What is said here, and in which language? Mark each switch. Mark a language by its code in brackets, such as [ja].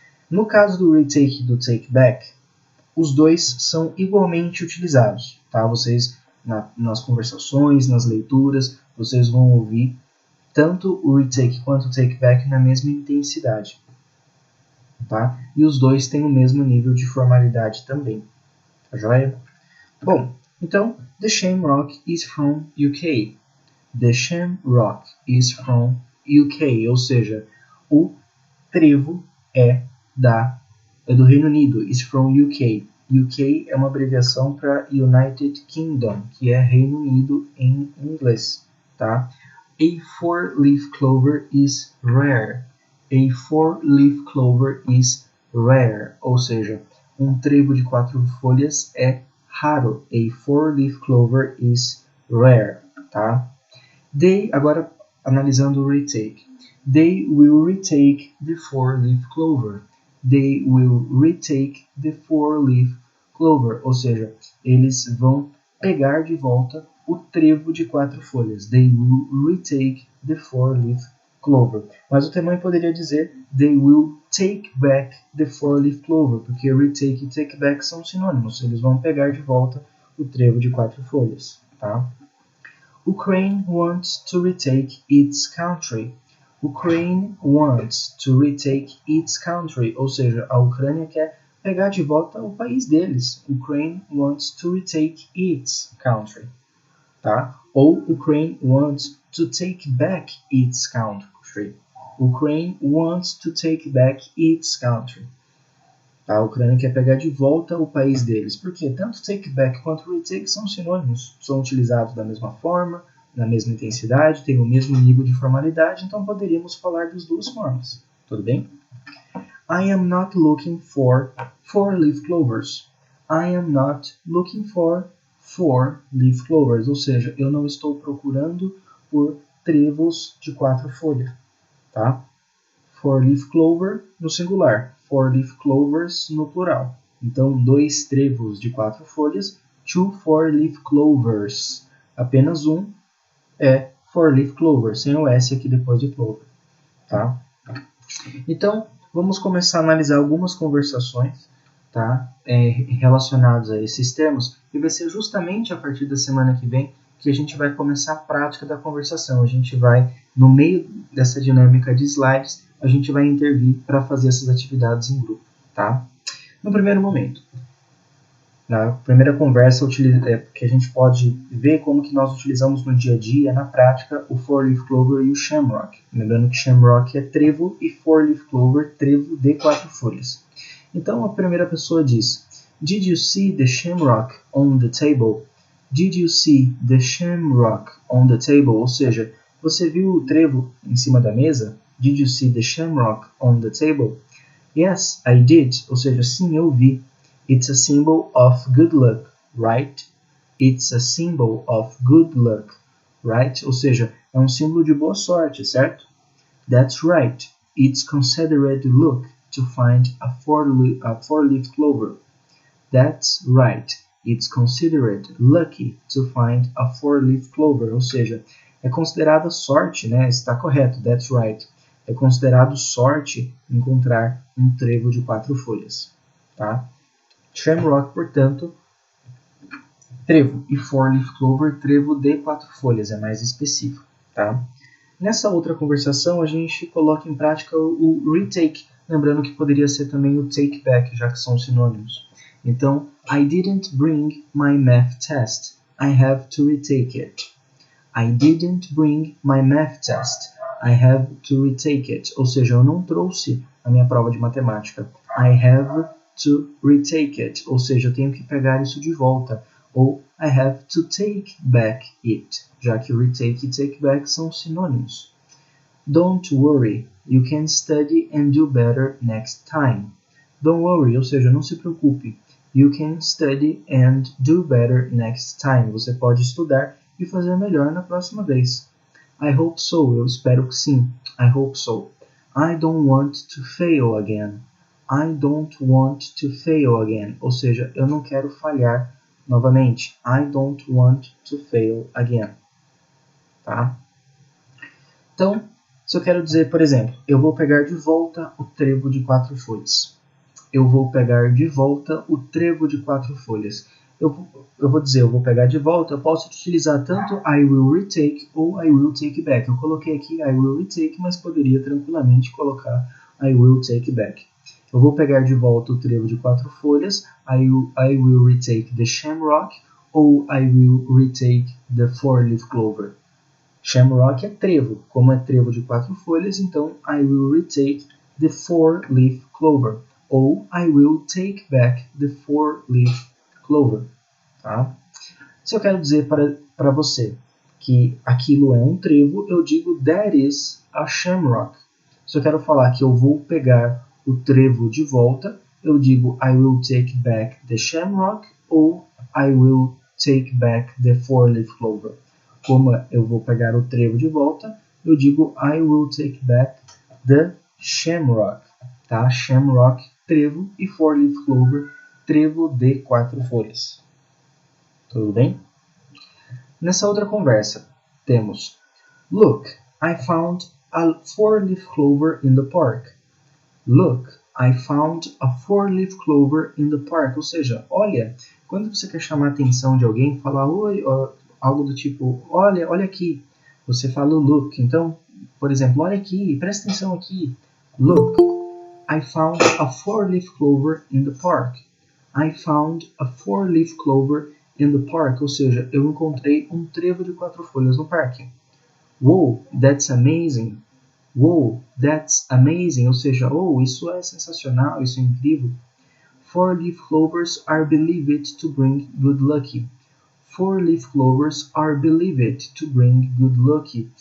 [pt] No caso do retake e do take-back, os dois são igualmente utilizados. Tá? Vocês, nas conversações, nas leituras, vocês vão ouvir tanto o retake quanto o take-back na mesma intensidade. Tá? E os dois têm o mesmo nível de formalidade também. Tá joia? Bom, então, [en] the shamrock is from UK. The shamrock is from UK, [pt] ou seja, o trevo é do Reino Unido, [en] is from UK. [pt] UK é uma abreviação para United Kingdom, que é Reino Unido em inglês. Tá? [en] A four-leaf clover is rare. A four-leaf clover is rare, [pt] ou seja, um trevo de 4 folhas é raro. [en] A four-leaf clover is rare. Tá? [pt] Agora, analisando o retake. [en] They will retake the four-leaf clover. They will retake the four-leaf clover. [pt] Ou seja, eles vão pegar de volta o trevo de 4 folhas. [en] They will retake the four-leaf clover. [pt] Mas eu também poderia dizer [en] they will take back the four-leaf clover, [pt] porque retake e take back são sinônimos. Eles vão pegar de volta o trevo de 4 folhas. Tá? [en] Ukraine wants to retake its country. Ukraine wants to retake its country, [pt] ou seja, a Ucrânia quer pegar de volta o país deles. [en] Ukraine wants to retake its country. Tá? Ou Ukraine wants to take back its country. Ukraine wants to take back its country. [pt] Tá? A Ucrânia quer pegar de volta o país deles. Por quê? Tanto take back quanto retake são sinônimos. São utilizados da mesma forma, na mesma intensidade, têm o mesmo nível de formalidade, então poderíamos falar das duas formas. Tudo bem? [en] I am not looking for four-leaf clovers. I am not looking for four-leaf clovers. [pt] Ou seja, eu não estou procurando por trevos de 4 folhas. Tá? Four-leaf clover no singular. Four-leaf clovers no plural. Então, 2 trevos de 4 folhas. [en] Two four-leaf clovers. [pt] Apenas um é four-leaf clover, sem o S aqui depois de clover. Tá? Então, vamos começar a analisar algumas conversações, tá? Relacionadas a esses termos, e vai ser justamente a partir da semana que vem que a gente vai começar a prática da conversação. A gente vai, no meio dessa dinâmica de slides, a gente vai intervir para fazer essas atividades em grupo. Tá? No primeiro momento, Na primeira conversa que a gente pode ver como que nós utilizamos no dia a dia, na prática, o four-leaf clover e o shamrock. Lembrando que shamrock é trevo e four-leaf clover, trevo de 4 folhas. Então a primeira pessoa diz: [en] Did you see the shamrock on the table? Did you see the shamrock on the table? [pt] Ou seja, você viu o trevo em cima da mesa? [en] Did you see the shamrock on the table? Yes, I did. [pt] Ou seja, sim, eu vi. [en] It's a symbol of good luck, right? It's a symbol of good luck, right? [pt] Ou seja, é um símbolo de boa sorte, certo? [en] That's right. It's considered luck to find a four-leaf clover. That's right. It's considered lucky to find a four-leaf clover. [pt] Ou seja, é considerada sorte, né? Está correto. [en] That's right. [pt] É considerado sorte encontrar um trevo de 4 folhas, tá? Shamrock, portanto, trevo, e four-leaf clover, trevo de 4 folhas, é mais específico, tá? Nessa outra conversação, a gente coloca em prática o retake, lembrando que poderia ser também o take back, já que são sinônimos. Então, [en] I didn't bring my math test. I have to retake it. I didn't bring my math test. I have to retake it. [pt] Ou seja, eu não trouxe a minha prova de matemática. [en] I have to retake it. [pt] Ou seja, eu tenho que pegar isso de volta. Ou [en] I have to take back it, [pt] já que retake e take back são sinônimos. [en] Don't worry, you can study and do better next time. Don't worry, [pt] ou seja, não se preocupe. [en] You can study and do better next time. [pt] Você pode estudar e fazer melhor na próxima vez. [en] I hope so, [pt] eu espero que sim. [en] I hope so. I don't want to fail again. I don't want to fail again. [pt] Ou seja, eu não quero falhar novamente. [en] I don't want to fail again. [pt] Tá? Então, se eu quero dizer, por exemplo, eu vou pegar de volta o trevo de 4 folhas. Eu vou pegar de volta o trevo de 4 folhas. Eu vou dizer, eu vou pegar de volta, eu posso utilizar tanto [en] I will retake [pt] ou [en] I will take back. [pt] Eu coloquei aqui [en] I will retake, [pt] mas poderia tranquilamente colocar [en] I will take back. [pt] Eu vou pegar de volta o trevo de 4 folhas, [en] I will retake the shamrock [pt] ou [en] I will retake the four-leaf clover. [pt] Shamrock é trevo, como é trevo de 4 folhas, então [en] I will retake the four-leaf clover. Ou I will take back the four-leaf clover. [pt] Tá? Se eu quero dizer para você que aquilo é um trevo, eu digo [en] that is a shamrock. [pt] Se eu quero falar que eu vou pegar o trevo de volta, eu digo [en] I will take back the shamrock [pt] ou [en] I will take back the four-leaf clover. [pt] Como eu vou pegar o trevo de volta, eu digo [en] I will take back the shamrock. [pt] Tá? Shamrock, trevo, e four-leaf clover, trevo de 4 folhas. Tudo bem? Nessa outra conversa, temos [en] Look, I found a four-leaf clover in the park. Look, I found a four-leaf clover in the park. [pt] Ou seja, olha, quando você quer chamar a atenção de alguém, falar oi, algo do tipo, olha aqui. Você fala o look. Então, por exemplo, olha aqui, presta atenção aqui. [en] Look, I found a four-leaf clover in the park. I found a four-leaf clover in the park. [pt] Ou seja, eu encontrei um trevo de 4 folhas no parque. [en] Wow, that's amazing. Wow, that's amazing. [pt] Ou seja, oh, isso é sensacional, isso é incrível. [en] Four-leaf clovers are believed to bring good luck. Four-leaf clovers are believed to bring good luck.